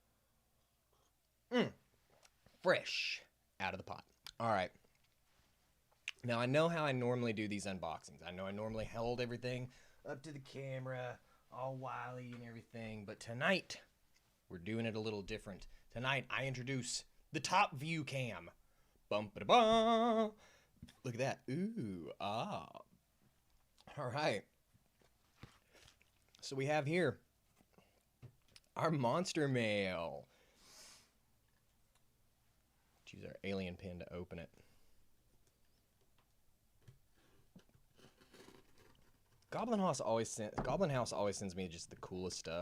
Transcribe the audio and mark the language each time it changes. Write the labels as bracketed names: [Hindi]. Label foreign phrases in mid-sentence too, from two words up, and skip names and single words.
[English] Fresh out of the pot. All right. Now, I know how I normally do these unboxings. I know I normally hold everything up to the camera, all wily and everything. But tonight, we're doing it a little different. Tonight, I introduce the top view cam. Bum-ba-da-ba! Look at that. Ooh, ah. All right. So we have here our monster mail. Let's use our alien pin to open it. Goblin House always sends me just the coolest stuff.